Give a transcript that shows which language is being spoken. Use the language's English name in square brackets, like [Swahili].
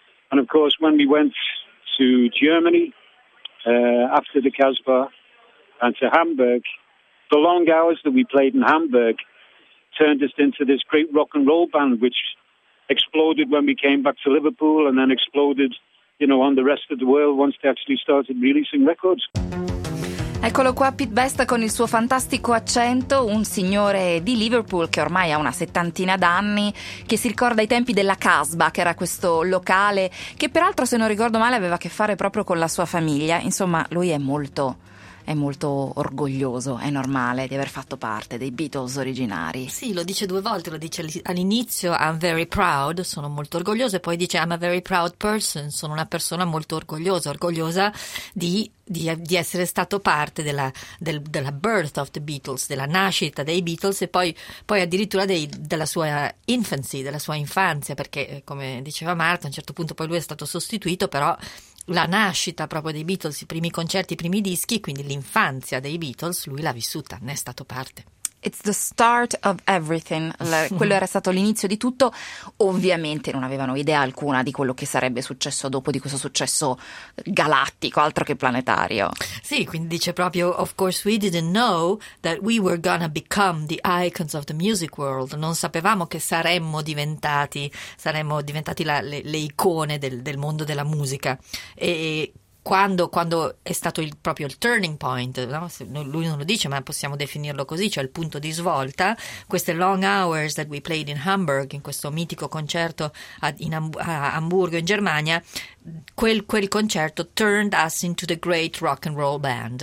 [English] And of course, when we went to Germany after the Kasbah and to Hamburg, the long hours that we played in Hamburg turned us into this great rock and roll band, which exploded when we came back to Liverpool and then exploded, you know, on the rest of the world once they actually started releasing records. [Italian] Eccolo qua Pete Best con il suo fantastico accento, un signore di Liverpool che ormai ha una settantina d'anni, che si ricorda i tempi della Kasbah, che era questo locale che peraltro, se non ricordo male, aveva a che fare proprio con la sua famiglia. Insomma, lui è molto orgoglioso, è normale, di aver fatto parte dei Beatles originari. Sì, lo dice due volte, lo dice all'inizio, [English] I'm very proud, [Italian] sono molto orgoglioso, e poi dice [English] I'm a very proud person, [Italian] sono una persona molto orgogliosa, orgogliosa di essere stato parte della [English] birth of the Beatles, [Italian] della nascita dei Beatles, e poi addirittura della sua infanzia, perché come diceva Marta, a un certo punto poi lui è stato sostituito, però... La nascita proprio dei Beatles, i primi concerti, i primi dischi, quindi l'infanzia dei Beatles, lui l'ha vissuta, ne è stato parte. [English] It's the start of everything. [Italian] Quello era stato l'inizio di tutto. Ovviamente non avevano idea alcuna di quello che sarebbe successo dopo, di questo successo galattico, altro che planetario. Sì, quindi dice proprio, [English] of course we didn't know that we were gonna become the icons of the music world. [Italian] Non sapevamo che saremmo diventati le icone del mondo della musica. E Quando è stato proprio il turning point, no? Lui non lo dice, ma possiamo definirlo così, cioè il punto di svolta, queste [English] long hours that we played in Hamburg, [Italian] in questo mitico concerto a Amburgo in Germania, quel concerto [English] turned us into the great rock and roll band.